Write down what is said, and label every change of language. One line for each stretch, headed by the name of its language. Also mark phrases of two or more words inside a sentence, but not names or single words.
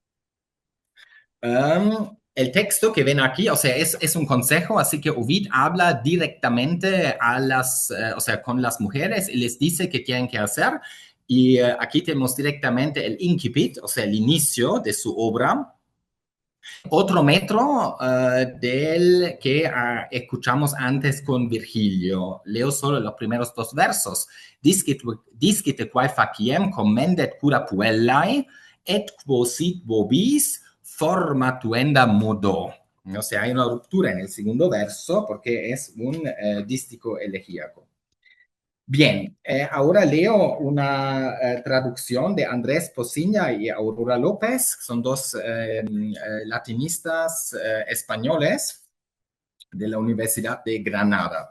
Spanish: El texto que ven aquí, o sea, es un consejo, así que Ovid habla directamente o sea, con las mujeres y les dice qué tienen que hacer. Y aquí tenemos directamente el incipit, o sea, el inicio de su obra. Otro metro del que escuchamos antes con Virgilio. Leo solo los primeros dos versos.
Latin: Discite quae faciem commendet cura puellae, et quo sit vobis forma tuenda modo.
Spanish: O sea, hay una ruptura en el segundo verso porque es un dístico elegíaco. Bien, ahora leo una traducción de Andrés Posiña y Aurora López, son dos latinistas españoles de la Universidad de Granada.